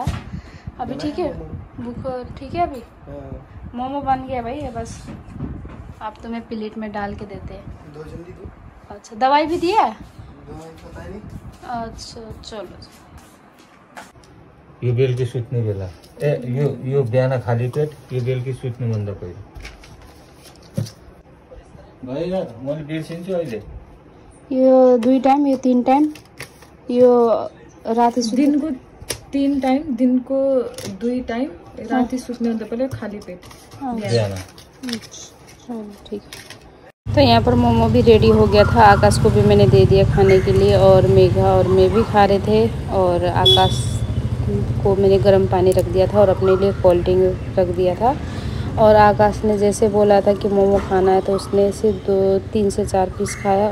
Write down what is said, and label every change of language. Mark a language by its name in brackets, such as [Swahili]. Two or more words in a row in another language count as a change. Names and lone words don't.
[Hindi] अभी ठीक है, भूख ठीक है। अभी मोमो बन गया भाई है बस, आप तुम्हें प्लेट में डाल के देते हैं। 2 जल्दी दो। अच्छा, दवाई भी दिया है? दवाई पता नहीं। अच्छा चलो। [Nepali] यो बेल की सुत्ने बेला यो बिहान खाली पेट, यो बेल की सुत्ने भन्दा पहिला भएन। मैले बिर्सिन्छु अहिले। यो 2 टाइम, यो 3 टाइम, यो राति दिन को 3 टाइम, दिन को 2 टाइम, राति सुत्ने भन्दा पहिले खाली पेट बिहान। [Hindi] चलो ठीक है। तो यहाँ पर मोमो भी रेडी हो गया था, आकाश को भी मैंने दे दिया खाने के लिए, और मेघा और मैं भी खा रहे थे। और आकाश को मैंने गर्म पानी रख दिया था और अपने लिए [English] cold drink [Hindi] रख दिया था। और आकाश ने जैसे बोला था कि मोमो खाना है तो उसने सिर्फ 3 से 4 पीस खाया।